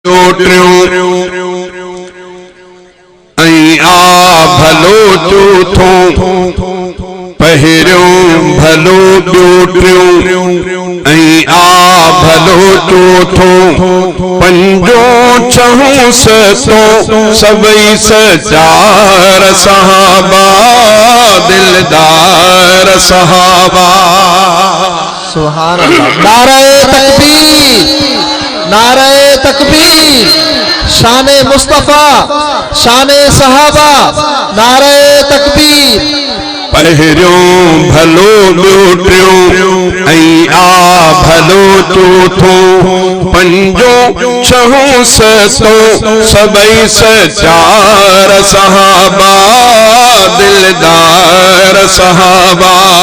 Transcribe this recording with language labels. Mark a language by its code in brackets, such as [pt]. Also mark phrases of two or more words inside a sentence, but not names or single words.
[sd] ٽيون، ۽ آ ڀلو چوٿون، پهريون ڀلو ٻيو ٽيون، ۽ آ ڀلو چوٿون، پنجون ڇهون ستون، سڀئي سچا رهن صحابه، دلدار صحابه. [ar] سبحان الله. [ur] نعرہ تکبیر، نعرہ تکبیر، شان مصطفیٰ، شان صحابہ، نعرہ تکبیر. [sd] پهريون ڀلو ٻيو ٽيون، ۽ آ ڀلو چوٿون، پنجون ڇهون ستون، سڀئي سچا رهن صحابه، دلدار صحابه.